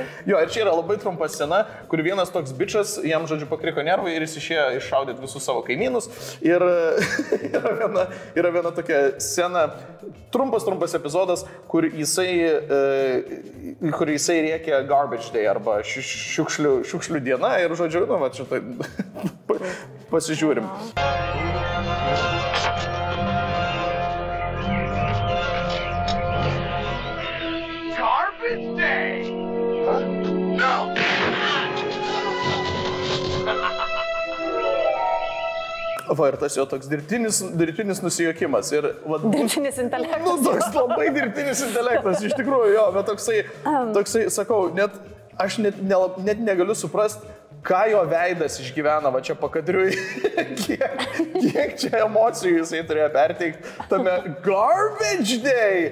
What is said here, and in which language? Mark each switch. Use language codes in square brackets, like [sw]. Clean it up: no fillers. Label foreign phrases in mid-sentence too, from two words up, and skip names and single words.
[lt] Jo, ir čia yra labai trumpa scena, kur vienas toks bičas, jam žodžiu pakriko nervai ir jis išėjo iššaudyti visus savo kaimynus. Ir yra viena tokia scena, trumpas epizodas, kur jisai rėkia Garbage Day arba šiukšlių diena ir žodžiu, nu, va, šitą pasižiūrim. [en] Garbage Day! No! [lt] Va, ir tas jo toks dirbtinis nusijuokimas. Dirbtinis intelektas. Nu, toks labai dirbtinis intelektas, iš tikrųjų, jo, bet toksai, sakau, aš net negaliu suprasti, ką jo veidas išgyvena, va čia pakadriui, kiek čia emocijų jisai turėjo perteikti tame Garbage Day.